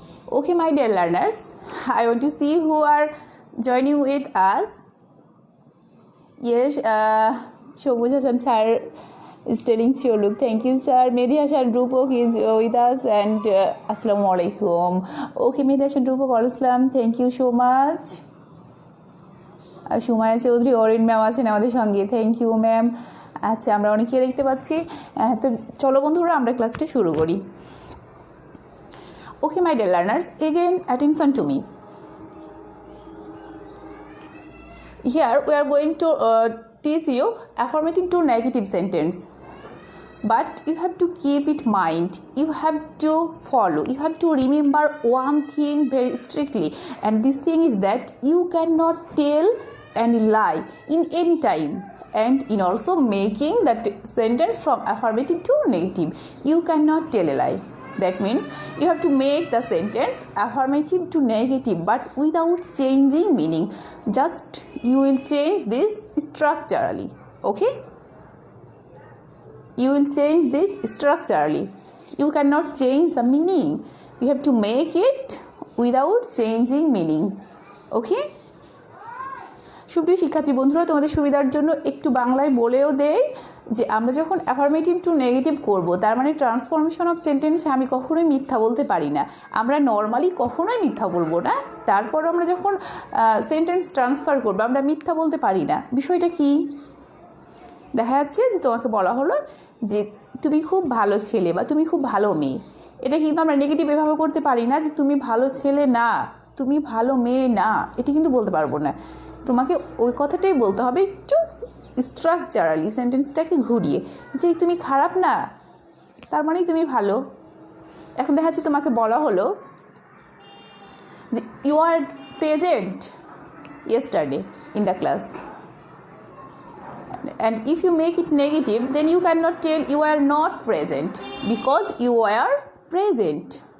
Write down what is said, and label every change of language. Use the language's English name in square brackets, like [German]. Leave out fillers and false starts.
[English] Okay, my dear learners, I want to see who are joining with us. Yes, Shobhuj Hasan sir is telling Choluk. Thank you, sir. Mehdi Hassan Rupok is with us and Assalamu alaikum. Okay, Mehdi Hassan Rupok, Al-Islam. Thank you so much. [Bangla] আর Sumaiya Chowdhury Orin ma'am আছেন আমাদের সঙ্গে, [English] Thank you ma'am. [Bangla] আচ্ছা, আমরা অনেকে দেখতে পাচ্ছি। তো চলো বন্ধুরা, আমরা ক্লাসটা শুরু করি। [English] Okay my dear learners, again attention to me. Here we are going to teach you affirmative to negative sentence. But you have to keep it mind. You have to follow. You have to remember one thing very strictly. And this thing is that you cannot tell any lie in any time. And in also making that sentence from affirmative to negative, you cannot tell a lie. That means you have to make the sentence affirmative to negative but without changing meaning. Just you will change this structurally. Okay? You will change this structurally. You cannot change the meaning. You have to make it without changing meaning. Okay? [Bangla] সুপ্রিয় শিক্ষার্থী বন্ধুরা, তোমাদের সুবিধার জন্য একটু বাংলায় বলেও দেই যে আমরা যখন অ্যাফার্মেটিভ টু নেগেটিভ করব, তার মানে ট্রান্সফরমেশন অফ সেন্টেন্সে আমি কখনোই মিথ্যা বলতে পারি না। আমরা নর্মালি কখনোই মিথ্যা বলবো না, তারপর আমরা যখন সেন্টেন্স ট্রান্সফার করবো আমরা মিথ্যা বলতে পারি না। বিষয়টা কি? দেখা যাচ্ছে যে তোমাকে বলা হলো যে তুমি খুব ভালো ছেলে বা তুমি খুব ভালো মেয়ে। এটা কিন্তু আমরা নেগেটিভ এভাবে করতে পারি না যে তুমি ভালো ছেলে না, তুমি ভালো মেয়ে না, এটি কিন্তু বলতে পারবো না। তোমাকে ওই কথাটাই বলতে হবে একটু স্ট্রাকচারালি, সেন্টেন্সটাকে ঘুরিয়ে, যে তুমি খারাপ না তার মানেই তুমি ভালো। এখন দেখা যাচ্ছে তোমাকে বলা হলো যে [English] You are present yesterday in the class, and if you make it negative then you cannot tell you are not present because you are present.